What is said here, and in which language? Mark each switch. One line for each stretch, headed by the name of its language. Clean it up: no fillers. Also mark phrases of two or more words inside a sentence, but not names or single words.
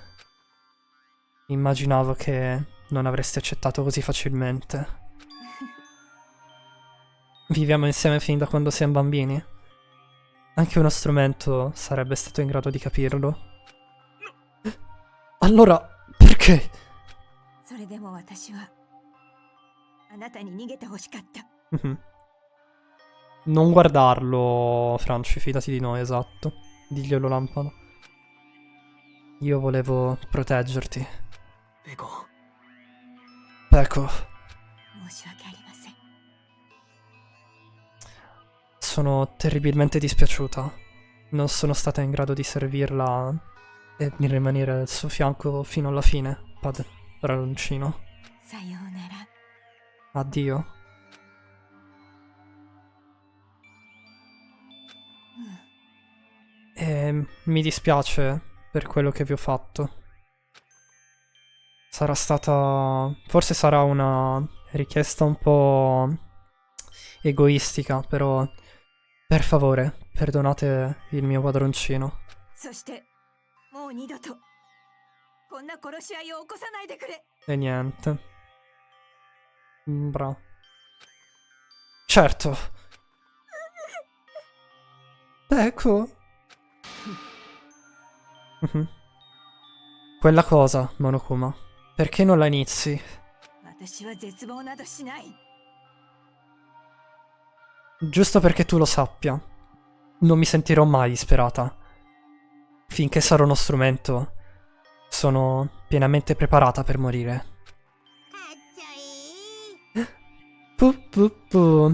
Italian: Immaginavo che non avresti accettato così facilmente. Viviamo insieme fin da quando siamo bambini. Anche uno strumento sarebbe stato in grado di capirlo. Allora, perché?
Japanese: それでも私はあなたに逃げてほしかった。
Italian: Non guardarlo, Franci, fidati di noi, esatto. Diglielo Lampano. Io volevo proteggerti. Peko. Peko.
Japanese: 申し訳ありません。
Italian: Sono terribilmente dispiaciuta. Non sono stata in grado di servirla e di rimanere al suo fianco fino alla fine, padroncino.
Japanese: さようなら。
Italian: Addio. E mi dispiace per quello che vi ho fatto. Sarà stata... Forse sarà una richiesta un po' egoistica, però... Per favore, perdonate il mio padroncino.
Japanese: そしてもう二度とこんな殺し合いを起こさないでくれ。
Italian: E niente. Bra. Certo. Ecco. Quella cosa, Monokuma. Perché non la inizi?
Japanese: 私は絶望などしない。
Italian: Giusto perché tu lo sappia. Non mi sentirò mai disperata. Finché sarò uno strumento, sono pienamente preparata per morire. Pu.